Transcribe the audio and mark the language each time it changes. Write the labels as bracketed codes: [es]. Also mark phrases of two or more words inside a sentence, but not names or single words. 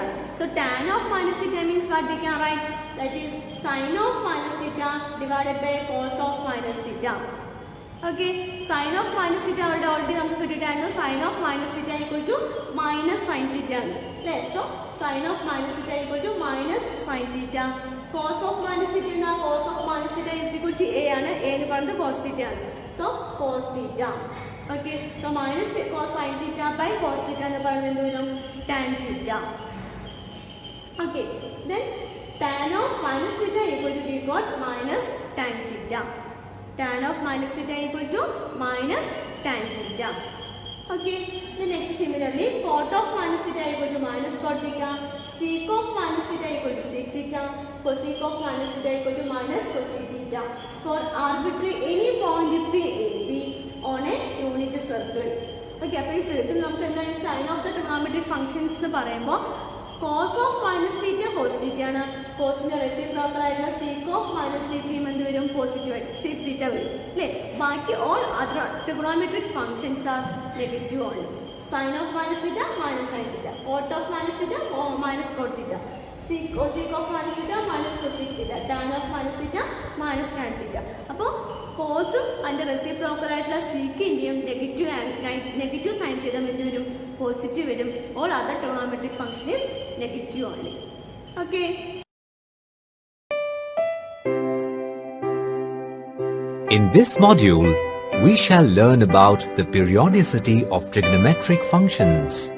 [en] So tan of minus theta means what we can write? That is sin of minus theta divided by cos of minus theta. Okay, sin of minus theta already sin of minus theta equal to minus sin theta. So sin of minus theta equal to minus sin theta. Cos of minus theta is equal to A and A is cos theta. So cos theta. Okay, so minus cos sin theta by cos theta tan theta. Okay, then tan of minus theta equal to we got minus tan theta. Tan of minus theta equal to minus tan theta. Okay, the next similarly cot of minus theta equal to minus cot theta, sec of minus theta equal to sec theta, cosec of minus theta equal to minus cosec theta for arbitrary any point P AB on a unit circle. [ml] Okay, അപ്പോൾ ഈ ഫിഗറിൽ നമുക്ക് എന്താണ് [en] sign of the trigonometric functions [ml] എന്ന് പറയുമ്പോൾ [en] cos of minus theta cos theta [ml] ആണ്, cosന്റെ റെസിപ്രോക്കൽ ആയിട്ടുള്ള [en] sec of minus theta [ml] എന്ത് വരും പോസിറ്റീവ് ആയിട്ട് [en] sec theta [ml] വരും അല്ലേ. [en] ബാക്കി all other trigonometric functions are negative only. Sin of minus theta minus sin theta, cot of minus theta minus cot theta, sec of minus theta minus cosec theta, tan of minus theta minus tan theta. [ml] അപ്പോൾ കോസും അതിൻ്റെ റെസിപ്രോക്കൽ ആയിട്ടുള്ള സീക്കിൻ്റെയും [en] negative sign [ml] ചെയ്താൽ എന്ത് വരും പോസിറ്റീവ് വരും. [en] all other trigonometric function is negative only. ഓക്കെ. In this module, we shall learn about the periodicity of trigonometric functions.